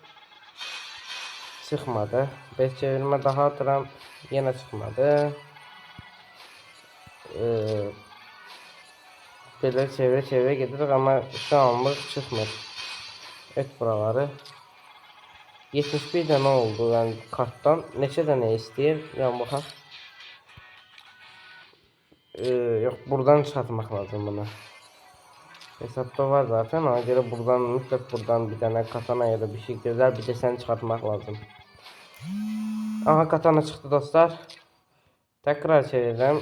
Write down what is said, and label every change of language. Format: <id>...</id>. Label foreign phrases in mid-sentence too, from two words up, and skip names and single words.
<tr>Çıkmadı. 5 çevirme daha atıram. Yine çıkmadı. Böyle çevire gidirik ama şu anlık çıkmır. Et buraları. 71 tane oldu yani karttan.</tr> <az>Neçə dənə istəyir? Yəni baxaq.</az> <tr>Yok buradan çıkartmak lazım bunu. Hesapta var zaten. Ona göre buradan mutlak buradan bir tane katana ya da bir şey güzel bir desen çıkartmak lazım. Aha katana çıktı dostlar. Tekrar çevireceğim.</tr>